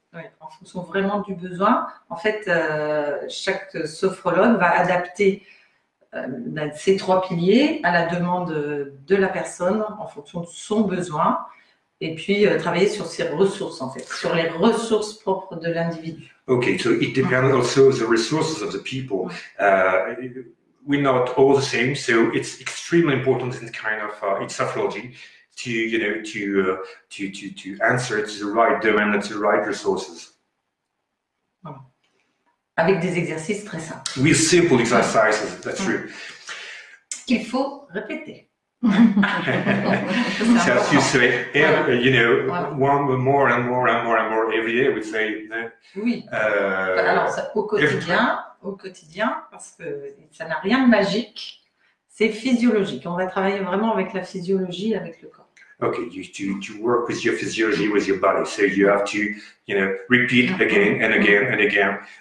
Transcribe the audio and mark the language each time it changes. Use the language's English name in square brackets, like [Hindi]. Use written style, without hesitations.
[French] Oui, en fonction vraiment du besoin. En fait, chaque sophrologue va adapter ces 3 piliers à la demande de la personne en fonction de son besoin et puis travailler sur ses ressources, en fait, sur les ressources propres de l'individu. [English] Okay, so it depends also the resources of the people. We're not all the same, so it's extremely important in kind of in sophrology to answer to the right demand and to the right resources. [French] Voilà. Avec des exercices très simples. [English] With simple exercises, that's true. [French] Qu'il faut répéter. [English] So as you say, one more and more and more and more every day, we say. [French] Oui. Alors au quotidien, parce que ça n'a rien de magique, c'est physiologique. On va travailler vraiment avec la physiologie, avec le corps. [English] Okay, to work with your physiology, with your body. So you have to, repeat again and again and again.